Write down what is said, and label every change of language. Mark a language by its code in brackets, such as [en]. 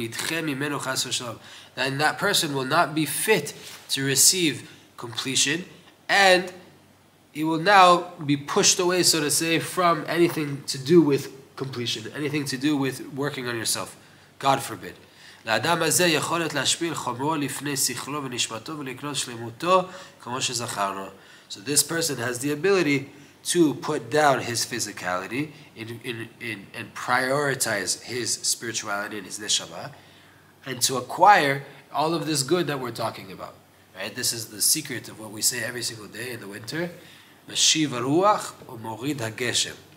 [en] And that person will not be fit to receive completion, and he will now be pushed away, so to say, from anything to do with completion, anything to do with working on yourself. God forbid. [he] לאדם הזה יכולת להשפיל חומרו לפני שכלו ונשמתו ולקנות שלמותו כמו שזכרנו. [en] So this person has the ability to put down his physicality and prioritize his spirituality and his neshama, and to acquire all of this good that we're talking about. Right? This is the secret of what we say every single day in the winter. [he] Mashiv haruach u'morid hageshem.